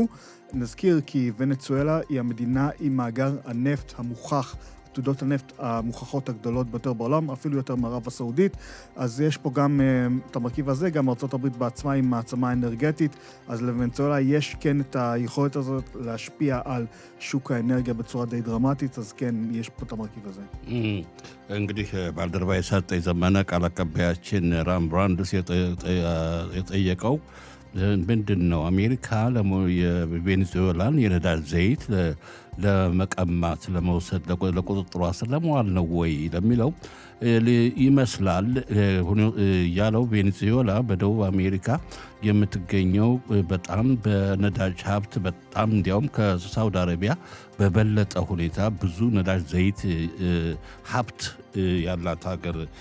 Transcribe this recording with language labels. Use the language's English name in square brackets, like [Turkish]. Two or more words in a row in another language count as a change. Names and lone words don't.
[Hebrew] נזכיר כי ונצואלה היא המדינה עם מאגר הנפט המוכח, עתודות הנפט המוכחות הגדולות ביותר בעולם, אפילו יותר מערב הסעודית. אז יש פה גם את המרכיב הזה, גם ארצות הברית בעצמה עם מעצמה אנרגטית, אז לוונצואלה יש כן את היכולת הזאת להשפיע על שוק האנרגיה בצורה די דרמטית, אז כן, יש פה את המרכיב הזה. [Amharic] እንግዲህ ባልደረባ የሰጠኝ ዘመነ ቃል አቀባያችን ራም ብራንድስ የጠየቀው ምንድን ነው አሜሪካ የቬኔዙዌላን የነዳጅ ዘይት ለመቀማት ለመውሰድ ለቁጥጥሯ ስር ለመዋል ነው ወይ ለሚለው ይመስላል ያለው። ቬኔዙዌላ በደቡብ አሜሪካ የምትገኘው በጣም በነዳጅ ሀብት በጣም እንዲያውም ከሳውዲ አረቢያ በበለጠ ሁኔታ ብዙ ነዳጅ ዘይት ሀብት ያላት ሀገር